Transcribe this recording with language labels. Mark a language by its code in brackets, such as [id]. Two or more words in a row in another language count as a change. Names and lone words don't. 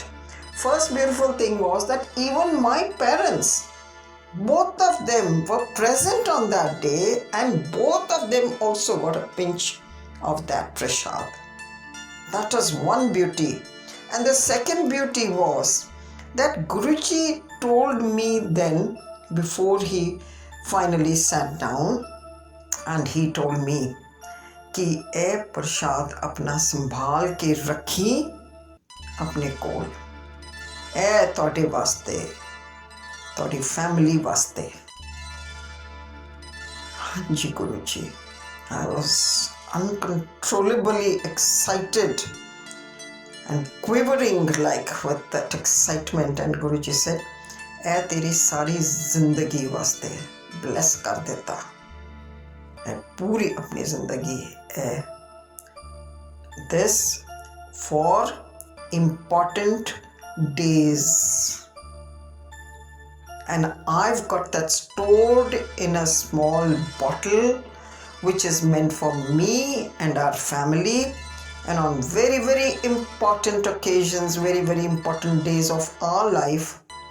[en] First beautiful thing was that even my parents, both of them were present on that day, and both of them also got a pinch of that prasad. That was one beauty. And the second beauty was that Guruji told me then, before he finally sat down, and he told me [pa] ਕਿ ਏ ਪ੍ਰਸਾਦ ਅਪਣਾ ਸੰਭਾਲ ਕੇ ਰੱਖੀ ਅਪਣੇ ਕੋਲ, ਏ ਤੋੜੇ ਵਾਸਤੇ, ਤੋੜੀ ਫੈਮਿਲੀ ਵਾਸਤੇ. ਹਾਂ ਜੀ [en] Guruji. I was uncontrollably excited and quivering like with that excitement, and Guruji said, [pa] ਏ ਤੇਰੀ ਸਾਰੀ ਜ਼ਿੰਦਗੀ ਵਾਸਤੇ, bless ਕਰ ਦੇਤਾ, ਪੂਰੀ ਅਪਣੀ ਜ਼ਿੰਦਗੀ ਹੈ. [en] This for important days, and I've got that stored in a small bottle which is meant for me and our family, and on very important occasions, very important days of our life,